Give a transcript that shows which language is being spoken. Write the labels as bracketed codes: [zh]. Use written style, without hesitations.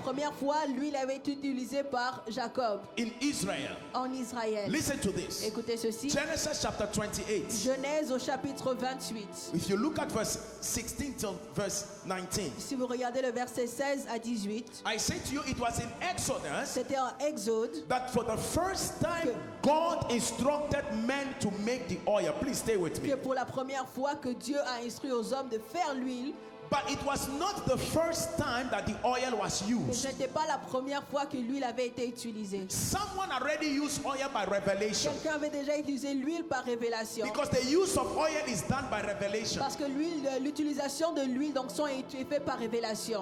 [fr] première fois, l'huile avait été utilisée par Jacob [en] in Israel. [fr] en Israël. [en] Listen to this. [fr] Écoutez ceci. [en] Genesis chapter 28. [fr] Genèse au chapitre 28. [en] If you look at verse 16 till verse 19, [fr] Si vous regardez le verset 16 à 18, [en] I say to you, it was in Exodus [fr] c'était en Exode [en] that for the first time God instructed men to make the oil. Please stay with me. [fr] que pour la première fois que Dieu a instruit aux hommes de faire l'huile. [en] But it was not the first time that the oil was [fr] Mais [en] used. [fr] ce n'était pas la première fois que l'huile avait été utilisée. [en] Someone already used oil by revelation. [fr] Quelqu'un avait déjà utilisé l'huile par révélation. [en] Because the use of oil is done by revelation. [fr] Parce que l'utilisation de l'huile d'onction est faite par révélation.